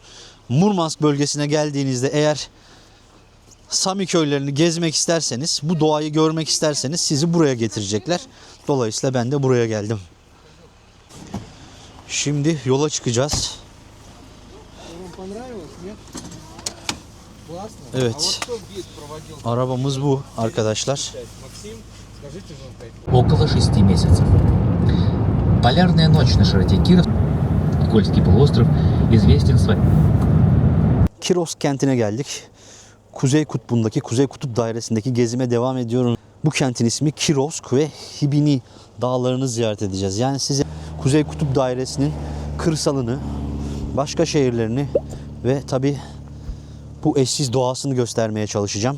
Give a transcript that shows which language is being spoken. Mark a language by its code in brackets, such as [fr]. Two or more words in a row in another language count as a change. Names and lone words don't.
[tr] Murmansk bölgesine geldiğinizde eğer Sami köylerini gezmek isterseniz, bu doğayı görmek isterseniz sizi buraya getirecekler. Dolayısıyla ben de buraya geldim. Şimdi yola çıkacağız. Evet. Arabamız bu arkadaşlar. [ru] Около 6 месяцев. Полярная ночь на широте Киров, Кольский полуостров, известен своим. [tr] Kiros kentine geldik. Kuzey Kutbu'ndaki, Kuzey Kutup Dairesi'ndeki gezime devam ediyorum. Bu kentin ismi Kirovsk ve Hibini dağlarını ziyaret edeceğiz. Yani size Kuzey Kutup Dairesi'nin kırsalını, başka şehirlerini ve tabii bu eşsiz doğasını göstermeye çalışacağım.